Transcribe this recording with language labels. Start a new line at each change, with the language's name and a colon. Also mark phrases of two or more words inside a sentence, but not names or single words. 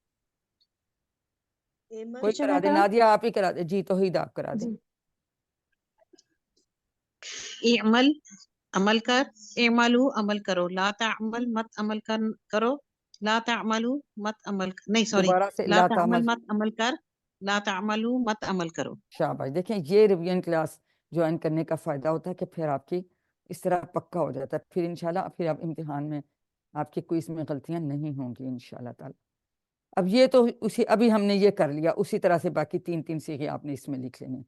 Hindi: एमल कोई टीचर करा दे, मैं नादिया आप ही करा दे, जी तौहीद आप करा दे। जी इअमल अमल कर, इअमलू अमल करो,
Arabic: لا تعمل
Hindi: मत अमल करो,
Arabic: لا تعملوا
Hindi: मत अमल नहीं सॉरी, दोबारा से
Arabic: ला ला ताअमल तामल,
Hindi: मत अमल कर,
Arabic: لا تعملوا
Hindi: मत अमल करो। शाबाश। देखें ये
English: revision class join
Hindi: करने का फ़ायदा होता है कि फिर आपकी इस तरह पक्का हो जाता है, फिर इंशाल्लाह फिर आप इम्तिहान में आपकी क्विज़ में गलतियां नहीं होंगी
Arabic: إن شاء الله تعالى.
Hindi: अब ये तो उसी अभी हमने ये कर लिया, उसी तरह से बाकी 3-3 सीखे आपने इसमें लिख लेने।